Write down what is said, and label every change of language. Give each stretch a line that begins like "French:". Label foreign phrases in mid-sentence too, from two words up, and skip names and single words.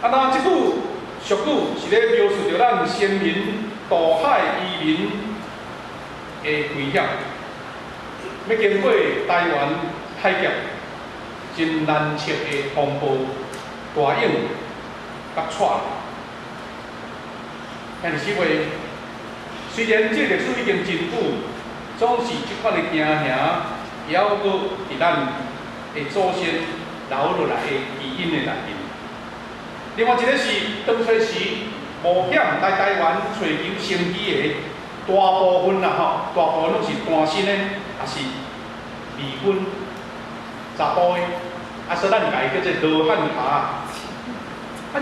Min Nan Chinese: 那即句俗语是咧描述着咱先民渡海移民的危险，要经过台湾海峡真难测的风暴、大涌、甲喘。但是话，虽然这历史已经真久，总是即款的惊吓，也还佫伫咱的祖先留落来的基因的内面。另外一个是当初时冒险来台湾找求生机的大部分啦吼，大部分拢是单身的，也是未婚查甫的，所以咱家叫做罗汉脚。